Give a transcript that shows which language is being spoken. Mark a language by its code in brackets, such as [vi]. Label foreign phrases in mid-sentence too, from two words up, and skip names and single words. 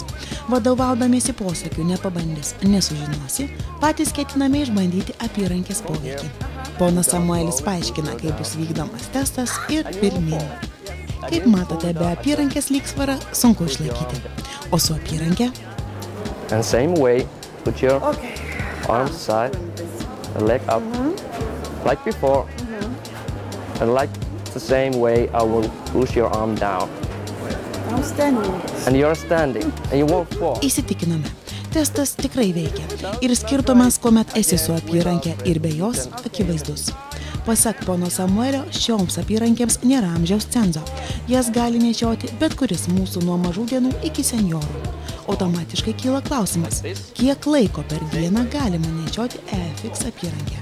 [lt] Vadovaudamiesi posakiu nepabandys, nesužinosi, patys ketiname išbandyti apyrankės poveikį. Ponas Samuelis paaiškina, kaip bus vykdomas testas ir pirmyn. Kaip matote, be apyrankės lygsvarą sunku išlaikyti. O su apyrankė? [en] And same way, put your arms aside, leg up, like before. And like the same way, I will push your arm down. I'm standing. And you're standing, and you won't fall. [lt] Įsitikiname. Testas tikrai veikia. Ir skirtumas, kuomet esi su apyrankė ir be jos, akivaizdus. Pasak pono Samuelio, šioms apyrankėms nėra amžiaus cenzo. Jas gali nešioti bet kuris mūsų nuo mažų dienų iki senjorų. Automatiškai kyla klausimas, kiek laiko per dieną galima nešioti EFX apyrankę.